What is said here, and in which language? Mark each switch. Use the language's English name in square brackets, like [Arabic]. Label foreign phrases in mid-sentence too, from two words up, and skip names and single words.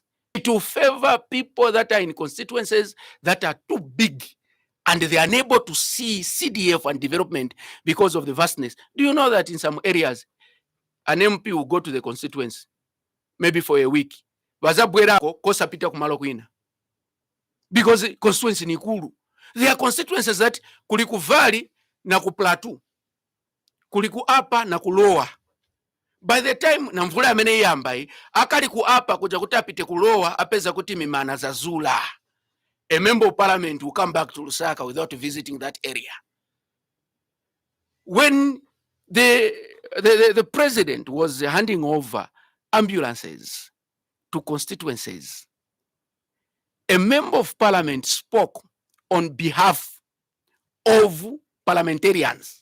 [English] It will favor people that are in constituencies that are too big and they are unable to see CDF and development because of the vastness. Do you know that in some areas, an MP will go to the constituency, maybe for a week, because constituency [Nyanja] ni kulu. [English] There are constituencies that [Nyanja] kuliku valley na ku plateau, kuliku upper na kulower. By the time na mvula amene yambai, akali ku upper kuja kutapite kulower apeza kuti mimana za zula. [English] A member of parliament will come back to Lusaka without visiting that area. When the president was handing over ambulances to constituencies, a member of parliament spoke on behalf of parliamentarians.